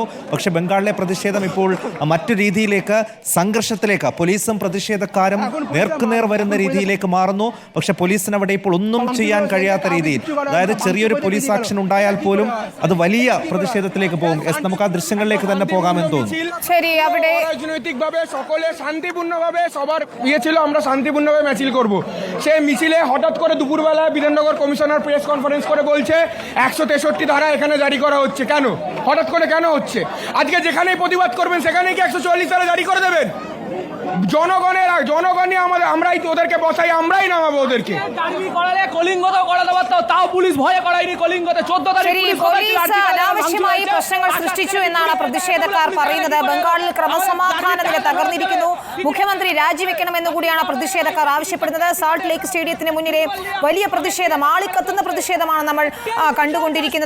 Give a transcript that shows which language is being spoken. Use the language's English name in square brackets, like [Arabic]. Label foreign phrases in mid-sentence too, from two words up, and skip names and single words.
[Malayalam] പക്ഷേ ബംഗാളിലെ പ്രതിഷേധം ഇപ്പോൾ മറ്റു രീതിയിലേക്ക്, സംഘർഷത്തിലേക്ക്, പോലീസും പ്രതിഷേധക്കാരും നേർക്കുനേർ വരുന്ന രീതിയിലേക്ക് മാറുന്നു. പക്ഷെ പോലീസിന് അവിടെ ഇപ്പോൾ ഒന്നും ചെയ്യാൻ കഴിയാത്ത രീതിയിൽ, അതായത് ചെറിയൊരു പോലീസ് ആക്ഷൻ ഉണ്ടായാൽ പോലും അത് വലിയ പ്രതിഷേധത്തിലേക്ക് പോകും. നമുക്ക് ആ দৃশ্যങ്ങളിലേക്ക് തന്നെ പോകാമെന്ന് തോന്നുന്നു. ശരി, അവിടെ [Bangla] রাজনৈতিকভাবে সকলে শান্তিপূর্ণভাবে সবার ছিল, আমরা শান্তিপূর্ণভাবে মিছিল করব। সেই মিছিলে হঠাৎ করে দুপুরবেলা বিধাননগর কমিশনার প্রেস কনফারেন্স করে বলছে 163 ধারা এখানে জারি করা হচ্ছে। কেন হঠাৎ করে কেন হচ্ছে? আজকে যেখানেই প্রতিবাদ করবেন সেখানেই কি 144 ধারা জারি করে দেবেন? জনগণই আমরাই ওদেরকে বসাই, আমরাই নামাবো ওদেরকে। কলিঙ্গতে করাতে পারতো, তাও পুলিশ ভয়ে করায়নি। [Malayalam] കലിംഗത്തെ 14 താരീഖ് പോലീസ് അനാവശ്യമായി പ്രശ്നങ്ങൾ സൃഷ്ടിച്ചു എന്നാണ് പ്രതിഷേധക്കാർ പറയുന്നത്. ബംഗാളിൽ ക്രമസമാധാന നില തകർന്നിരിക്കുന്നു, മുഖ്യമന്ത്രി രാജിവെക്കണമെന്ന് കൂടിയാണ് പ്രതിഷേധക്കാർ ആവശ്യപ്പെടുന്നത്. സാൾട്ട് ലേക്ക് സ്റ്റേഡിയത്തിന് മുന്നിലെ വലിയ പ്രതിഷേധം, ആളിക്കത്തുന്ന പ്രതിഷേധമാണ് നമ്മൾ കണ്ടുകൊണ്ടിരിക്കുന്നത്.